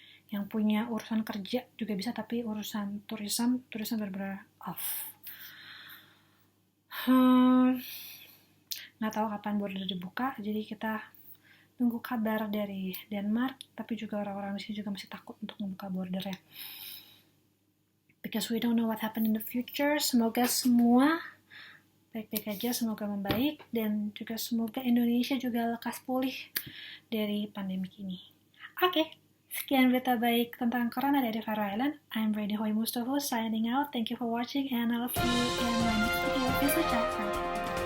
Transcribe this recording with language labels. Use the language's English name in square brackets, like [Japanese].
[Indonesian] Yang punya urusan kerja juga bisa, tapi urusan tourism benar-benar off. Nggak tahu kapan border dibuka, jadi kita tunggu kabar dari Denmark, tapi juga orang-orang di sini juga masih takut untuk membuka bordernya. [English] Because we don't know what happen in the future. [Indonesian] Semoga semua baik-baik aja, semoga membaik, dan juga semoga Indonesia juga lekas pulih dari pandemik ini. Oke, sekian berita baik tentang corona dari Faroe Island. [English] I'm Brady Hoy Mustafa signing out. Thank you for watching, and I'll see you in my next video. Peace out.